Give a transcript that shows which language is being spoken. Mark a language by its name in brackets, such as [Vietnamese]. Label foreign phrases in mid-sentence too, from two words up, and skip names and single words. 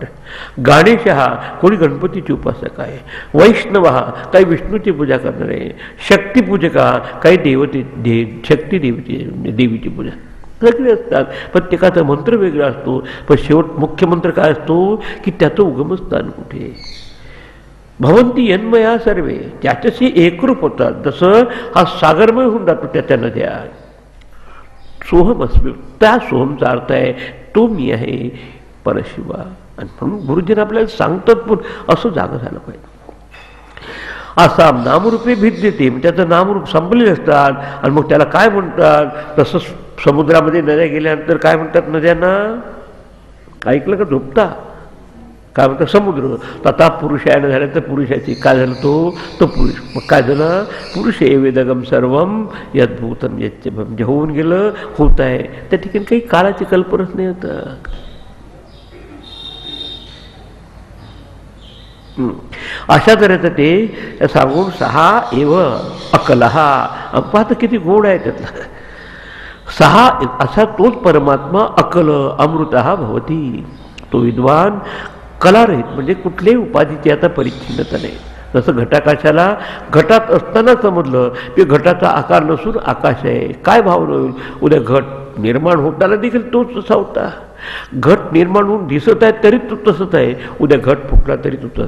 [Marathi] गणेशः कोणी गणपतीची उपासक आहे. वैष्णवः काही विष्णूची पूजा करणारे. शक्तिपूजका काही शक्ती देवीची पूजा सगळे असतात. प्रत्येकाचा मंत्र वेगळा असतो, पण शेवट मुख्य मंत्र काय असतो की त्याचं उगमस्थान कुठे. [Sanskrit] भवंती यन्मया सर्वे, [Marathi] त्याच्याशी एकरूप होतात. जसं हा सागरमय होऊन जातो त्याच्या नद्या. [Sanskrit] सोहम अस्मी, [Marathi] त्या सोहमचा अर्थ आहे तो मी आहे परशिवा. आणि म्हणून गुरुजींना आपल्याला सांगतात पण असं जागं झालं पाहिजे. असा [Sanskrit] नामरूपे भिद्यते, [Marathi] त्याचं नामरूप संपलेले असतात. आणि मग त्याला काय म्हणतात, तसं समुद्रामध्ये नद्या गेल्यानंतर काय म्हणतात नद्यांना, ऐकलं का झोपता, काय म्हणतात समुद्र. आता पुरुषायन झालं तर पुरुषाची काय झालं, तो पुरुष. मग काय झालं, [Sanskrit] पुरुष वेदगम सर्वम यद्भूतम यच्चभम. [Marathi] जे होऊन गेलं होत आहे, त्या ठिकाणी काही काळाची कल्पनाच नाही होतं. अशा तऱ्हेचं ते सांगून [Sanskrit] सहा एव अकलहा. [Marathi] पाहता किती गोड आहे त्यातला. सहा असा तोच परमात्मा [Sanskrit] अकल अमृतः भवती. [Marathi] तो विद्वान कलारहित, म्हणजे कुठल्याही उपाधीची आता परिच्छिन्नता नाही. जसं घटाकाशाला घटात असताना समजलं की घटाचा आकार नसून आकाश आहे. काय भावना होईल, उद्या घट निर्माण होताना देखील तोच तसा होता. घट निर्माण होऊन दिसत आहे तरी तो तसंच आहे, उद्या घट फुटला तरी तसंच.